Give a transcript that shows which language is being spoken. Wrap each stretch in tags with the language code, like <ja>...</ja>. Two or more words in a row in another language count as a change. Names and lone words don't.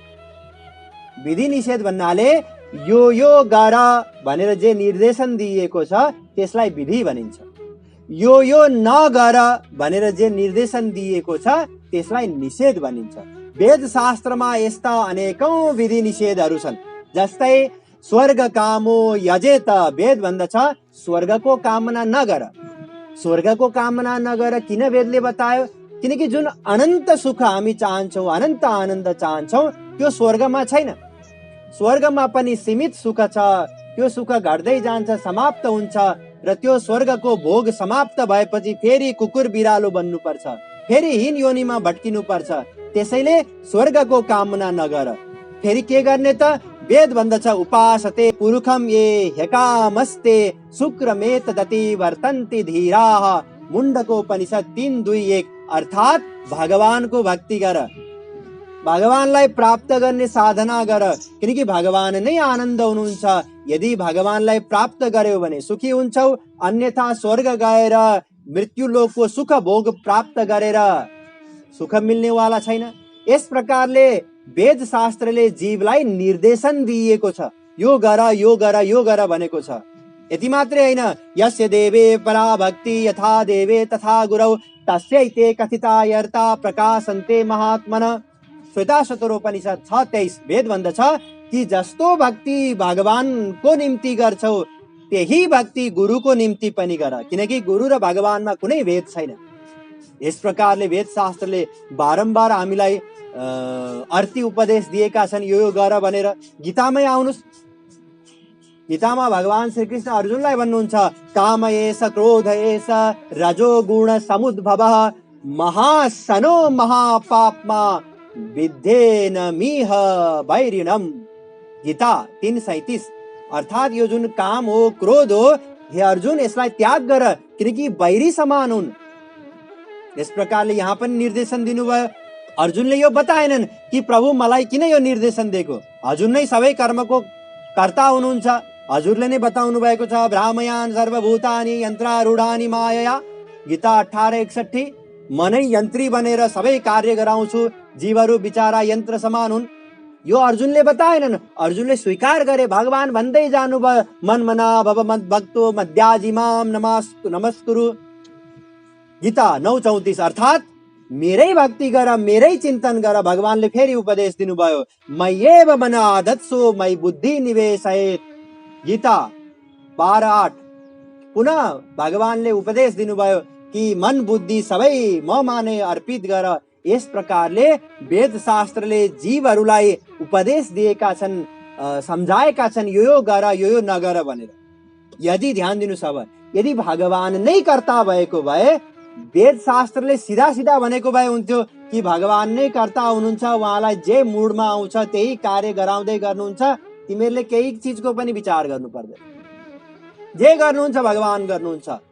<ne>विधि निषेध भन्नाले यो गर भनेर जे निर्देशन दिएको छ त्यसलाई विधि भनिन्छ। यो नगर भनेर जे निर्देशन दिएको छ त्यसलाई निषेध भनिन्छ। वेद शास्त्रमा यस्ता अनेकौं विधि निषेधहरू छन्। जस्तै</ne> <sa>स्वर्ग कामो यजेत,</sa> <ne>वेद भन्दछ स्वर्गको कामना नगर। स्वर्गको कामना नगर किन वेदले बतायो? किनकि जुन अनन्त सुख हामी चाहन्छौं, अनन्त आनन्द चाहन्छौं, त्यो स्वर्गमा छैन। स्वर्गमा पनि सीमित सुख छ। त्यो सुख घट्दै जान्छ, समाप्त हुन्छ र त्यो स्वर्गको भोग समाप्त भएपछि फेरि कुकुर बिरालो बन्नुपर्छ। फेरि हीन योनिमा भट्किनु पर्छ। त्यसैले स्वर्गको कामना नगर। फेरि के गर्ने त? वेद भन्दछ</ne> <sa>उपासते पुरुखम ये ह्यकामस्ते शुक्रमेत दति वर्तन्ति धीराः।</sa> <ne>मुण्डकोपनिषद 3:2-1 अर्थात भगवानको भक्ति गर, भगवानलाई प्राप्त गर्ने साधना गर, किनकि भगवान नै आनन्द हुनुहुन्छ। यदि भगवानलाई प्राप्त गर्यौ भने सुखी हुन्छौ, अन्यथा स्वर्ग गएर मृत्युलोकको सुख भोग प्राप्त गरेर सुख मिल्नेवाला छैन। यस प्रकारले वेद शास्त्रले जीवलाई निर्देशन दिएको छ, यो गर यो गर यो गर भनेको छ। यति मात्रै होइन,</ne> <sa>यस्य देवे परा भक्ति यथा देवे तथा गुरौ तस्यैते कथिता यर्ता प्रकाशन्ते महात्मन।</sa> <ne>श्वेताशतरोपनिषद 6:23 वेद भन्दछ कि जस्तो भक्ति भगवानको निम्ति गर्छौ त्यही भक्ति गुरुको निम्ति पनि गर, किनकि गुरु र भगवानमा कुनै भेद छैन। यस प्रकारले वेद शास्त्रले बारम्बार हामीलाई अर्थी उपदेश दिएका छन्, यो गर भनेर। गीतामै आउनुस्, गीतामा भगवान श्री कृष्ण अर्जुनलाई भन्नुहुन्छ</ne> <sa>काम एष क्रोध एष रजोगुण समुद्भवः महासनो महापाप्मा विद्धेन मिह वैरिणम।</sa> <ne>गीता 3:37 अर्थात यो जुन काम हो, क्रोध हो, हे अर्जुन यसलाई त्याग गर, किनकि वैरी समान हुन्। यस प्रकारले यहाँ पनि निर्देशन दिनुभयो। अर्जुनले यो बताएनन् कि प्रभु मलाई किन यो निर्देशन दिएको, हजुर नै सबै कर्मको कर्ता हुनुहुन्छ। हजुरले नै बताउनु भएको छ</ne> <sa>भ्रामयान सर्वभूतानि यन्त्रारूढानि मायया।</sa> <ne>गीता 18:61 म नै यन्त्री बनेर सबै कार्य गराउँछु, जीवहरू बिचारा यन्त्र समान हुन्। यो अर्जुनले बताएनन्, अर्जुनले स्वीकार गरे। भगवान भन्दै जानुभयो</ne> <sa>मनमना भव मद्भक्तो मद्याजिमाम नमस्कुरु।</sa> <ne>गीता 9:34 अर्थात मेरै भक्ति गर, मेरै चिन्तन गर। भगवानले फेरि उपदेश दिनुभयो</ne> <sa>मय्येव मन आदत्सो मयि बुद्धि निवेशयेत्।</sa> <ne>गीता 12:8 पुनः भगवानले उपदेश दिनुभयो कि मन बुद्धि सबै ममा नै अर्पित गर। यस प्रकारले वेद शास्त्रले जीवहरूलाई उपदेश दिएका छन्, सम्झाएका छन्, यो गर यो नगर भनेर। यदि ध्यान दिनुस्, अब यदि भगवान नै कर्ता भएको भए वेद शास्त्रले सिधा सिधा भनेको भए हुन्थ्यो कि भगवान नै कर्ता हुनुहुन्छ, उहाँलाई जे मुडमा आउँछ त्यही कार्य गराउँदै गर्नुहुन्छ, तिमीहरूले केही चिजको पनि विचार गर्नु पर्दैन, जे गर्नुहुन्छ भगवान गर्नुहुन्छ।</ne>